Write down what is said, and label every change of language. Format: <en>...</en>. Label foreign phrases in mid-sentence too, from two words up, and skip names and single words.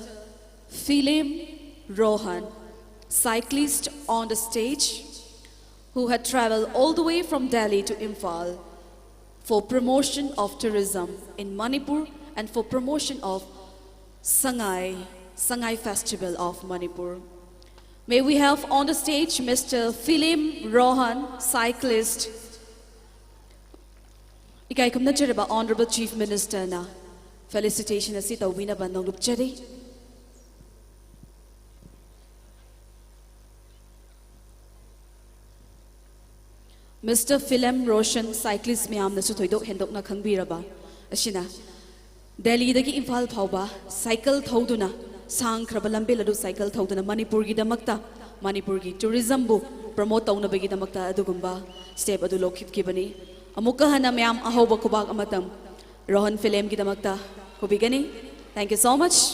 <en>Philim Rohan, cyclist on the stage, who had traveled all the way from Delhi to Imphal for promotion of tourism in Manipur and for promotion of Sangai Festival of Manipur. May we have on the stage Mr. Philim Rohan, cyclist.</en> <mni>Ikai kumna chiraba</mni> <en>Honorable Chief Minister</en> <mni>na felicitation asi tawina bandong lupchari.</mni> <en>Mr.</en> <mni>Philim Roshan, cyclist miyam na suthoidok hendok na khangbiraba asina Delhi dagi Imphal phauba cycle thoduna sang khraba lambe ladu cycle thoduna Manipur gi damakta Manipur gi tourism bu promote tawna bagi damakta adugumba step adu lokhip ki bani amuka hana miyam ahoba kubak amatam Rohan Philim gi damakta kubigani.</mni> <en>Thank you so much.</en>